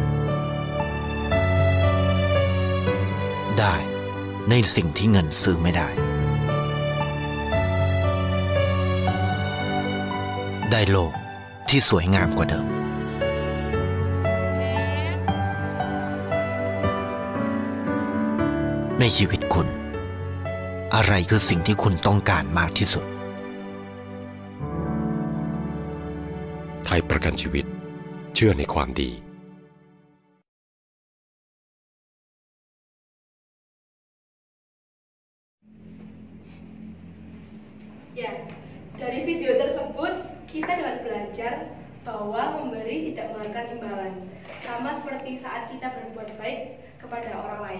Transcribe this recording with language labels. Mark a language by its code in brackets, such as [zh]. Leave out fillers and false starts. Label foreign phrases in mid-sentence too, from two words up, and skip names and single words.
[th] ได้ในสิ่งที่เงินซื้อไม่ได้ได้โลกที่สวยงามกว่าเดิมในชีวิตคุณอะไรคือสิ่งที่คุณต้องการมากที่สุด ไทยประกันชีวิตเชื่อในความดี [id] Ya, dari video tersebut kita dapat belajar bahwa memberi tidak mengharapkan imbalan, sama seperti saat kita berbuat baik kepada orang lain.